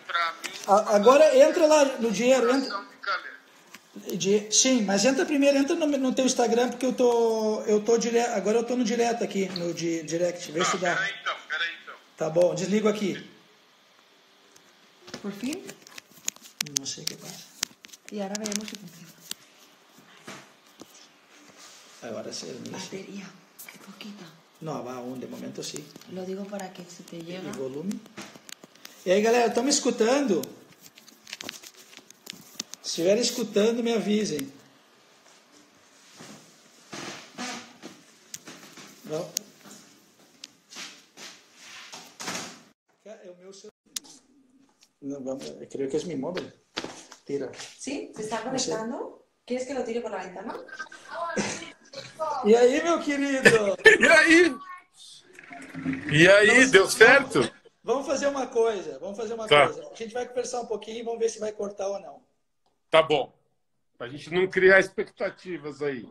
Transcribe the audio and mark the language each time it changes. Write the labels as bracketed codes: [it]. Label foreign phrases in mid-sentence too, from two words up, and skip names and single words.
[pt] para mim. Agora entra lá no dinheiro. Entra... Sim, mas entra primeiro, entra no teu Instagram, porque eu tô direto, agora eu tô no direto aqui, no direct. Vê se dá. Peraí então. Tá bom, desligo aqui. [es] ¿Por fin? No sé qué pasa. Y ahora veremos si funciona. Ahora sí. Batería, qué poquita. No, va aún, de momento sí. Lo digo para que se te llegue. [pt] E volume. E aí, galera, estão me escutando? Se estiverem escutando, me avisem. Não. É o meu celular. [es] No, vamos, creo que es mi móvil. Tira. ¿Sí? ¿Se está conectando? ¿Quieres que lo tire por la ventana? [pt] E aí, meu querido? E aí, deu certo? Vamos fazer uma coisa. Tá. A gente vai conversar um pouquinho e vamos ver se vai cortar ou não. Tá bom. Pra gente não criar expectativas aí.